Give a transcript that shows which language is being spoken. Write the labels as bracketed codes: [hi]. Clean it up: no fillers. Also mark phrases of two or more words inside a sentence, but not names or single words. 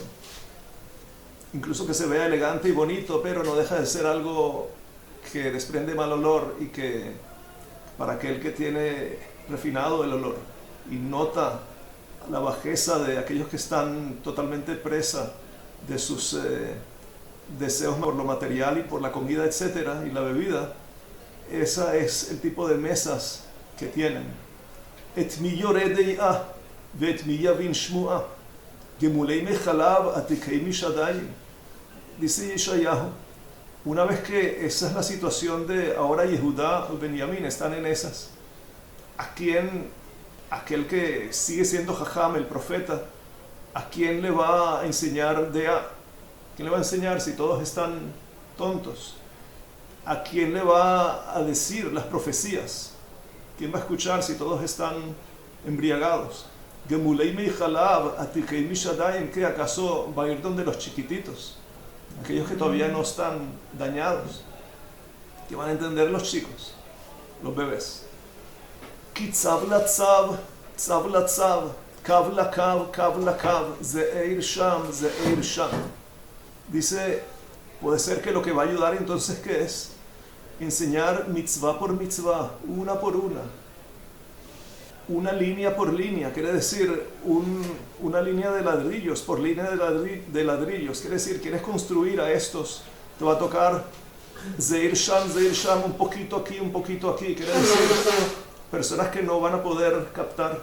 [es] Incluso que se vea elegante y bonito, pero no deja de ser algo que desprende mal olor, y que para aquel que tiene refinado el olor y nota la bajeza de aquellos que están totalmente presa de sus deseos por lo material y por la comida, etcétera, y la bebida, esa es el tipo de mesas que tienen. [he] את מי יורה דעה ואת מי יבין שמועה גמולי מחלב עתיקי משדים. [es] Dice Yeshayahu, Una vez que esa es la situación de ahora Yehudá o Benjamín están en esas, ¿a quién, aquel que sigue siendo Jajam, el profeta, a quién le va a enseñar Dea? ¿Quién le va a enseñar si todos están tontos? ¿A quién le va a decir las profecías? ¿Quién va a escuchar si todos están embriagados? [he] גמולי מחלב, עתיקי משדים, [es] ¿qué acaso va a ir donde los chiquititos? Aquellos que todavía no están dañados. ¿Qué van a entender los chicos? Los bebés. [he] כי צו לצו, צו לצו, קו לקו, קו לקו, זעיר שם, זעיר שם. [es] Dice, puede ser que lo que va a ayudar entonces, ¿qué es? Enseñar mitzvah por mitzvah, una por una línea por línea, quiere decir una línea de ladrillos por línea de ladrillos, quiere decir, quieres construir a estos, te va a tocar [he] זעיר שם, [es] un poquito aquí, quiere decir, personas que no van a poder captar.